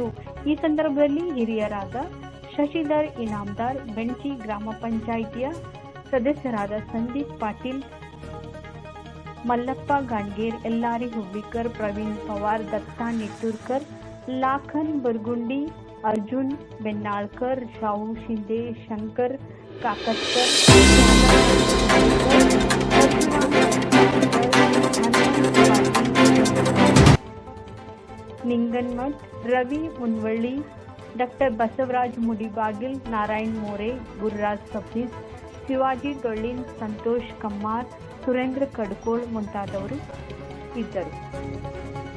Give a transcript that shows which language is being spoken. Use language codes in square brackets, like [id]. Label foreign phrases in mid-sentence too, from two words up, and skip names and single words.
[kn] ಈ ಸಂದರ್ಭದಲ್ಲಿ ಹಿರಿಯರಾದ ಶಶಿಧರ್ ಇನಾಮದಾರ್, ಬೆಂಚಿ ಗ್ರಾಮ ಪಂಚಾಯಿತಿಯ ಸದಸ್ಯರಾದ ಸಂದೀಪ್ ಪಾಟೀಲ್, ಮಲ್ಲಪ್ಪ ಗಾಂಡ್ಗೇರ್, ಎಲ್ಲಾರಿ ಹುಬ್ಳಿಕರ್, ಪ್ರವೀಣ್ ಪವಾರ್, ದತ್ತಾ ನಿಟ್ಟೂರ್ಕರ್, ಲಾಖನ್ ಬುರ್ಗುಂಡಿ, अर्जुन बेन्नाळकर, शाहू शिंदे, शंकर काकतकर, निंगनमठ, रवि मुनवಳ್ಳಿ, डॉक्टर बसवराज मुडिबागिल, नारायण मोरे, गुरुराज सबनीस, शिवाजी डೊಳ್ಳಿನ್, संतोष कम्मार, सुरेंद्र कड़कोळ ಮುಂತಾದವರು ಇದ್ದರು.